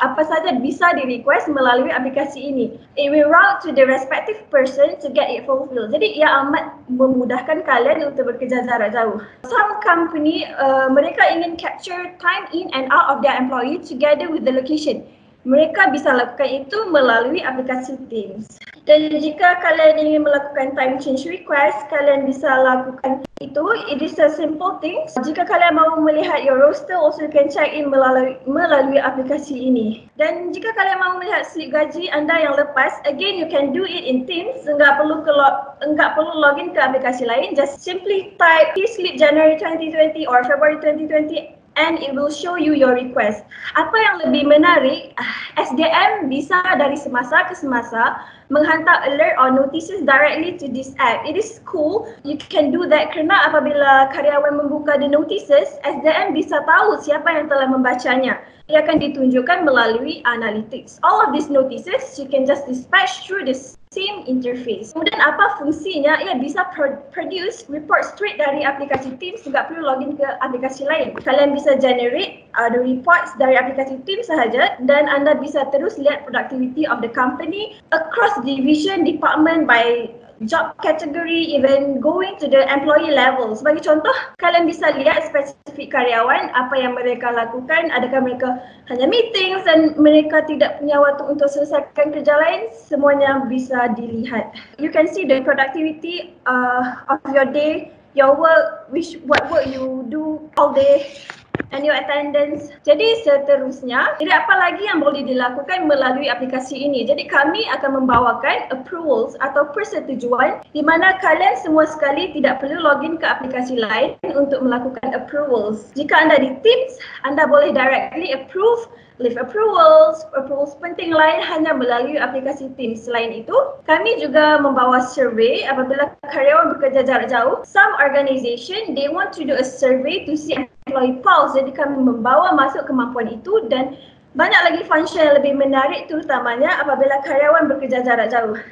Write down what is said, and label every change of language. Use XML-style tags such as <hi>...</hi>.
<id>Apa saja bisa di-request melalui aplikasi ini.</id> <en>It will route to the respective person to get it fulfilled.</en> <ms>Jadi ia amat memudahkan kalian untuk bekerja jarak jauh.</ms> <en>Some company,</en> <ms>mereka ingin</ms> <en>capture time in and out of their employee together with the location.</en> <id>Mereka bisa lakukan itu melalui aplikasi Teams. Dan jika kalian ingin melakukan time change request, kalian bisa lakukan itu.</id> <en>It is a simple thing.</en> <ms>Jika kalian mahu melihat</ms> <en>your roster, also you can check in</en> <ms>melalui aplikasi ini. Dan jika kalian mahu melihat slip gaji anda yang lepas,</ms> <en>again you can do it in Teams.</en> <id>Enggak perlu login ke aplikasi lain.</id> <en>Just simply type slip January 2020 or February 2020 and it will show you your request.</en> <ms>Apa yang lebih menarik, SDM bisa dari semasa ke semasa menghantar</ms> <en>alert or notices directly to this app. It is cool, you can do that</en> <ms>kerana apabila karyawan membuka</ms> <en>the notices,</en> <ms>SDM bisa tahu siapa yang telah membacanya. ia akan ditunjukkan melalui analytics.</ms> <en>All of these notices you can just dispatch through the same interface.</en> <ms>Kemudian apa fungsinya? Ia bisa</ms> <en>produce report straight</en> <ms>dari aplikasi Teams, tidak perlu login ke aplikasi lain. Kalian bisa</ms> <en>generate the reports</en> <ms>dari aplikasi Teams sahaja dan anda bisa terus lihat</ms> <en>productivity of the company across division, department, by job category, even going to the employee level.</en> <ms>Sebagai contoh, kalian bisa lihat spesifik karyawan, apa yang mereka lakukan, adakah mereka hanya meetings dan mereka tidak punya waktu untuk selesaikan kerja lain, semuanya bisa dilihat.</ms> <en>You can see the productivity of your day, your work, what work you do all day, and your attendance.</en> <ms>Jadi seterusnya, jadi apa lagi yang boleh dilakukan melalui aplikasi ini? Jadi kami akan membawakan approvals atau persetujuan di mana kalian semua sekali tidak perlu login ke aplikasi lain untuk melakukan approvals. Jika anda di Teams, anda boleh</ms> <en>directly approve, leave approvals</en> <ms>penting lain hanya melalui aplikasi Teams. Selain itu, kami juga membawa survey apabila karyawan bekerja jarak jauh.</ms> <en>Some organization, they want to do a survey to see employee pulse.</en> <ms>Jadi kami membawa masuk kemampuan itu dan banyak lagi function yang lebih menarik terutamanya apabila karyawan bekerja jarak jauh.</ms>